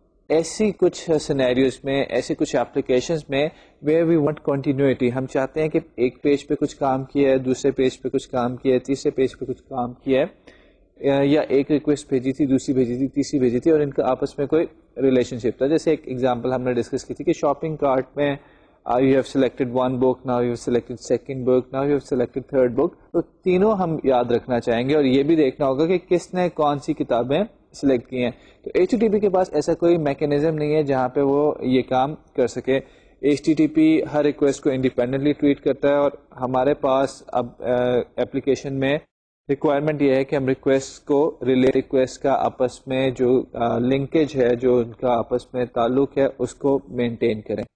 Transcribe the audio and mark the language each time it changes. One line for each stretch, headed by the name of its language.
Urdu: ایسی کچھ سینیریوز میں, ایسے کچھ اپلیکیشنز میں
English: where we want continuity,
Urdu: ہم چاہتے ہیں کہ ایک پیج پہ کچھ کام کیا ہے, دوسرے پیج پہ کچھ کام کیا ہے, تیسرے پیج پہ کچھ کام کیا ہے, یا ایک ریکویسٹ بھیجی تھی, دوسری بھیجی تھی, تیسری بھیجی تھی اور ان کا آپس میں کوئی ریلیشن شپ تھا. جیسے ایک ایگزامپل ہم نے ڈسکس کی تھی کہ شاپنگ کارٹ میں
English: you have selected one book, now you have selected second book, now you have selected third book.
Urdu: تو تینوں ہم یاد رکھنا چاہیں گے اور یہ بھی دیکھنا ہوگا کہ کس نے کون سی کتابیں سلیکٹ کی ہیں. تو HTTP کے پاس ایسا کوئی میکینزم نہیں ہے جہاں پہ وہ یہ کام کر سکے. HTTP ہر ریکویسٹ کو انڈیپینڈنٹلی ٹریٹ کرتا ہے اور ہمارے پاس اب ایپلیکیشن میں ریکوائرمنٹ یہ ہے کہ ہم ریکویسٹ کو ریکویسٹ کا آپس میں جو لنکیج ہے, جو ان کا آپس میں تعلق ہے, اس کو مینٹین کریں.